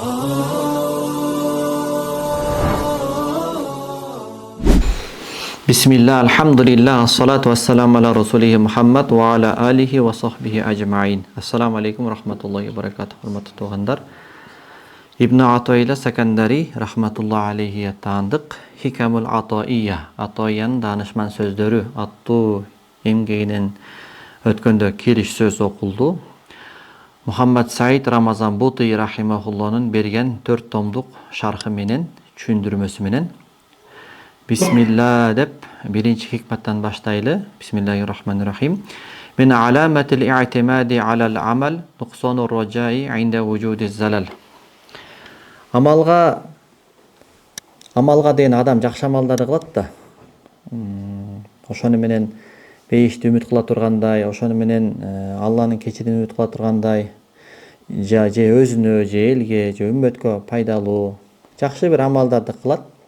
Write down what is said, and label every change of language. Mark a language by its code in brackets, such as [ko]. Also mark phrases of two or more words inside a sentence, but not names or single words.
[ar] بسم الله، الحمد لله، والصلاة والسلام على رسوله محمد وعلى آله وصحبه أجمعين. السلام عليكم ورحمة الله وبركاته. [ky] Hurmatly туғандар. Ibn Атойла Сакандари [ar] رحمة الله عليه [ky] таандык Хикамул Атоия, Атоияның данышман сөздөрү аттуу эмгегинен өткөндө кириш сөз окулду. Мухаммад Саид Рамазан Бути рахимахуллахнын берген 4 томдук шархы менен, түшүндүрмөсү менен Bismillah деп биринчи хикматтан баштайлы. [ar] بسم الله الرحمن الرحيم. من علامات الاعتماد على العمل نقصان الرجاء عند وجود الزلل. [ky] Амалга деген адам жакшы амалдарды кылат да. Ошону менен бейишти үмүт кыла тургандай, ошону менен Алланын кечирүүнү үмүт кыла тургандай, же өзүнө, же элге, же үммөткө пайдалуу жакшы бир амалдарды кылат.